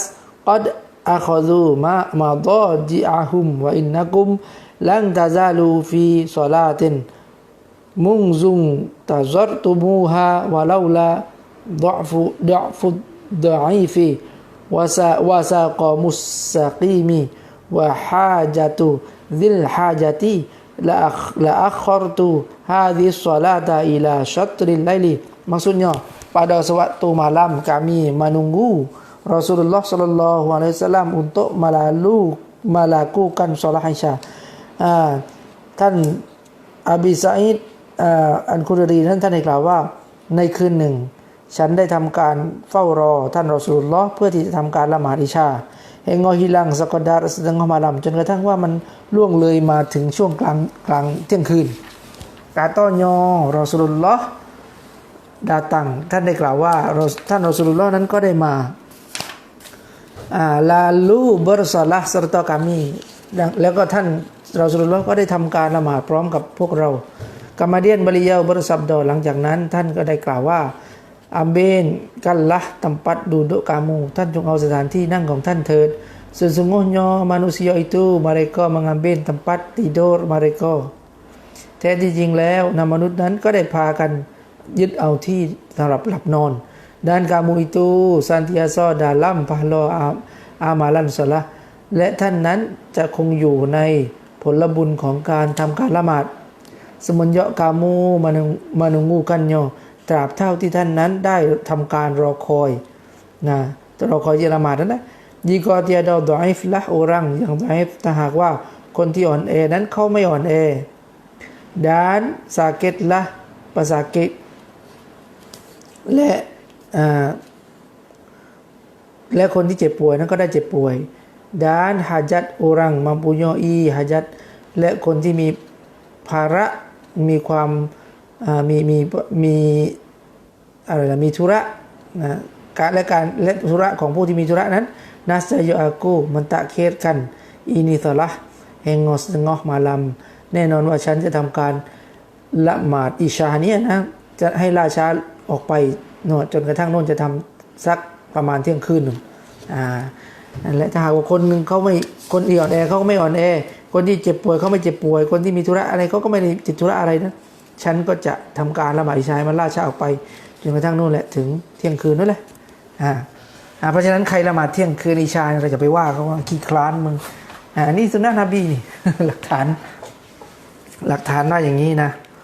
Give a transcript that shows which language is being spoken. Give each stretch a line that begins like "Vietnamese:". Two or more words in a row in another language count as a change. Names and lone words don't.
Arabic: قد أخذوا مضاجعهم وإنكم لن تزالوا في صلاة منذ انتظرتموها ولولا ضعف الضعيف وسقم السقيم وحاجة ذي الحاجة لأخرت هذه الصلاة إلى شطر الليل.
Malay: Maksudnya pada sewaktu malam kami menunggu Rasulullah sallallahu alaihi wasallam untuk melakukan salat Isya.
Thai: ท่านอบีซะอีดอัลคุดรีนั้นท่านได้กล่าวว่าในคืนหนึ่งฉันได้ทำการเฝ้ารอท่านรอซูลุลลอฮ์เพื่อที่จะทำการละหมาดอิชา
Malay: hingga hilang sekadar setengah malam
Thai: จนกระทั่งว่ามันล่วงเลยมาถึงช่วงกลางเที่ยงคืน
Malay: katanya Rasulullah datang
Thai: ท่านได้กล่าวว่าท่านรอซูลุลลอฮ์นั้นก็ได้มา
Malay: lalu bersalah serta kami
Thai: แล้วก็ท่านรอซูลุลลอฮ์ก็ได้ทำการละหมาดพร้อมกับพวกเรา
Malay: Kemudian beliau bersabda
Thai: หลังจากนั้นท่านก็ได้กล่าวว่า
Malay: ambilkanlah tempat duduk kamu
Thai: ท่านจงเอาสถานที่นั่งของท่านเถิด
Malay: sesungguhnya manusia itu mereka mengambil tempat tidur mereka
Thai: แท้ที่จริงแล้วมนุษย์นั้นก็ ได้พากันยึดเอาที่สำหรับหลับนอน
Malay: dan kamu itu senantiasa dalam pahala amalan salat
Thai: และท่าน นั้นจะคงอยู่ในผลบุญของการทำการละหมาด
Malay: semenjak kamu menunggukannya
Thai: ตราบเท่าที่ท่านนั้นได้ทำการรอคอยนะรอคอยที่ละหมาดนั้นนะ
Malay: jika tiada dhaif lah orang yang dhaif
Thai: ถ้าหากว่าคนที่อ่อนแอนั้นเขาไม่อ่อนแอ
Malay: dan sakitlah pesakit
Thai: และคนที่เจ็บป่วยนั้นก็ได้เจ็บป่วย
Malay: dan hajat orang mempunyai hajat
Thai: และคนที่มีภาระมีความมีอะไรล่ะมีธุระนะและธุระของผู้ที่มีธุระนั้น
Malay: nasya aku mentakhirkan ini salah hingga setengah
Thai: malam แน่นอนว่าฉันจะทำการละหมาดอิชาเนี่ยนะจะให้ล่าช้าออกไปโน่นจนกระทั่งโน่นจะทำสักประมาณเที่ยงคืนนึงนั่นแหละถ้าหากว่า คนนึงเขาไม่คนอ่อนแอเขาก็ไม่อ่อนแอคนที่เจ็บป่วยเขาไม่เจ็บป่วยคนที่มีธุระอะไรเขาก็ไม่ได้ติดธุระอะไรนะฉันก็จะทำการละหมาดอิชามันล่าช้าออกไปจนกระทั่งนู่นแหละถึงเที่ยงคืนนั่นแหละเพราะฉะนั้นใครละหมาดเที่ยงคืนอิชาเราจะไปว่าเขาว่าขี้คลานมึงนี่สุนนะนบีนี่ หลักฐานว่าอย่างนี้นะ